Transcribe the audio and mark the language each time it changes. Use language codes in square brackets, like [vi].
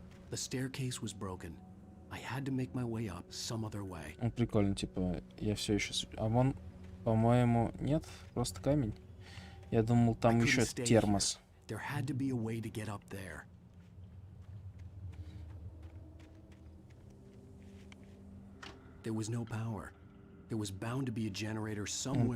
[en] The staircase was broken. I had to make my way up some other way. [ru] Ну, прикольно, типа, я все еще... А вон, по-моему, нет, просто камень. Я думал, там еще термос. [en] There had to be a way to get up there. There was no power. There was bound to be a generator somewhere